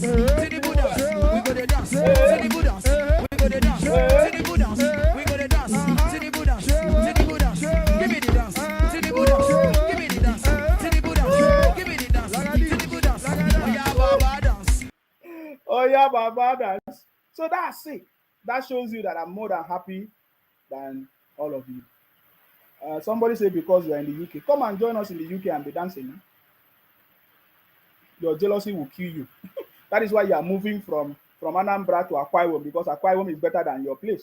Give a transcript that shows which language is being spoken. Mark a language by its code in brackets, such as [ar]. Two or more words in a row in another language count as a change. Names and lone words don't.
[en] Tinubu dance. We go to dance. Tinubu dance. We go to dance. Tinubu dance. We go to dance. Tinubu dance. Tinubu dance. Give me the dance. Tinubu dance. Give me the dance. Tinubu dance. Give me the dance. Tinubu dance. Oh yeah, Baba dance. Oh yeah, Baba dance. So that's it. That shows you that I'm more than happy than all of you. Somebody said because you are in the UK, come and join us in the UK and be dancing. Your jealousy will kill you. That is why you are moving from Anambra to Akwa Ibom, because Akwa Ibom is better than your place.